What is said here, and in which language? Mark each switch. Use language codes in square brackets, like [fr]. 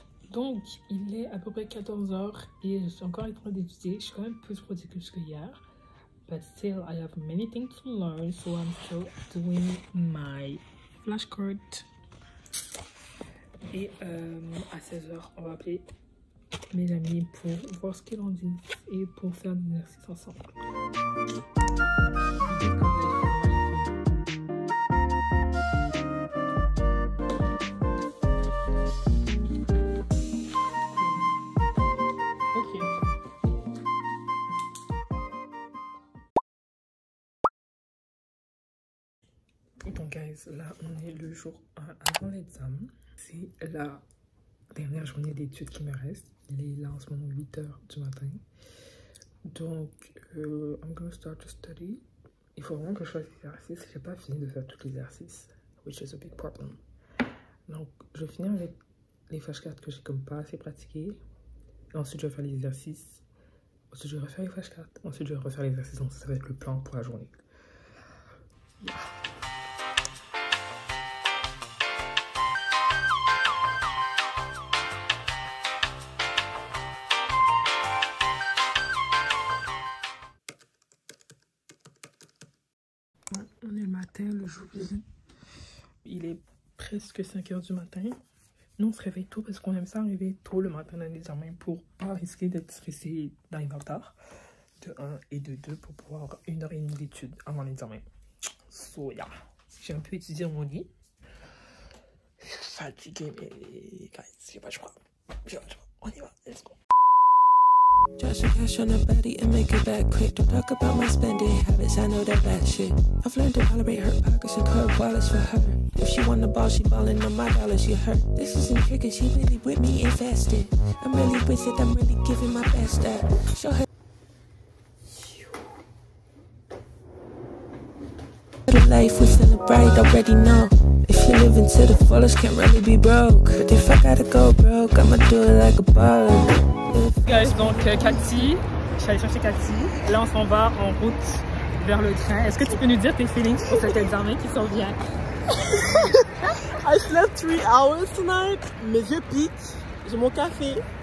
[fr] Donc, il est à peu près 14 h et je suis encore en train d'étudier. Je suis quand même plus productive que hier. [en] But still, I have many things to learn. So, I'm still doing my flashcard. [fr] Et à 16 h, on va appeler mes amis pour voir ce qu'ils en disent et pour faire des exercices ensemble. Donc guys, là on est le jour 1 avant l'examen. C'est la dernière journée d'études qui me reste. Il est là en ce moment 8 h du matin. [en] Donc I'm gonna start to study. [fr] Il faut vraiment que je fasse l'exercice. J'ai pas fini de faire tous les exercices, [en] which is a big problem. [fr] Donc je vais finir avec les flashcards que j'ai comme pas assez pratiqué. Et ensuite je vais faire les exercices. Ensuite je vais refaire les flashcards. Ensuite je vais refaire les exercices. Donc ça va être le plan pour la journée. Yeah. On est le matin, le jeudi. Il est presque 5 h du matin. Nous, on se réveille tôt parce qu'on aime ça arriver tôt le matin dans l'examen pour pas risquer d'être stressé d'arriver en retard. De 1 et de 2 pour pouvoir avoir 1 h 30 d'études avant l'examen. So, yeah. J'ai un peu étudié dans mon lit. Je suis fatigué, mais guys, j'ai pas le choix. On y va, [en] let's go. Drop some cash on her body and make it back quick. Don't talk about my spending habits, I know that bad shit. I've learned to tolerate her pockets and curve wallets for her. If she want the ball, she ballin' on my dollars, you hurt. This isn't cricket, she really with me invested. I'm really with it, I'm really giving my best at. Show her the life we celebrate, already know. If you living to the fullest, can't really be broke. But if I gotta go broke, I'ma do it like a baller. [fr] Guys, donc Cathy, je suis allée chercher Cathy. Là, on s'en va en route vers le train. Est-ce que tu peux nous dire tes feelings pour cet examen qui s'en vient? [en] I slept 3 hours tonight. [fr] Mes yeux piquent. J'ai mon café.